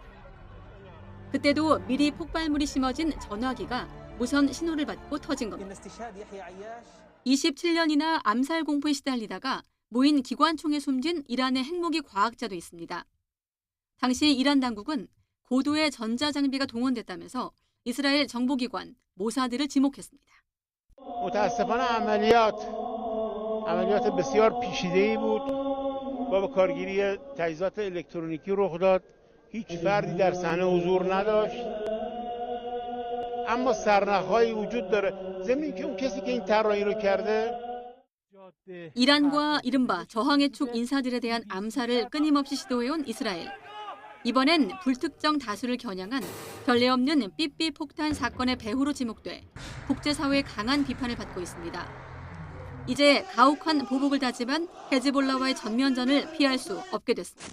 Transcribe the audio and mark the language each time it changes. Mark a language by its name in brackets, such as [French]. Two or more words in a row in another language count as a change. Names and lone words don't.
[Korean] 그때도 미리 폭발물이 심어진 전화기가 무선 신호를 받고 터진 겁니다. 27년이나 암살 공포에 시달리다가 모인 기관총에 숨진 이란의 핵무기 과학자도 있습니다. 당시 이란 당국은 고도의 전자장비가 동원됐다면서 이스라엘 정보기관 모사드를 지목했습니다. [Persian] متاسفانه عملیات بسیار پیچیده‌ای بود و با کارگیری تجهیزات الکترونیکی رخ داد. هیچ فردی در صحنه حضور نداشت. اما سرنخ‌هایی وجود داره. ضمن که اون کسی که این طراحی رو کرده [Korean] 이란과 이른바 저항의 축 인사들에 대한 암살을 끊임없이 시도해온 이스라엘. 이번엔 불특정 다수를 겨냥한 전례 없는 삐삐 폭탄 사건의 배후로 지목돼 국제사회의 강한 비판을 받고 있습니다. 이제 가혹한 보복을 다짐한 헤즈볼라와의 전면전을 피할 수 없게 됐습니다.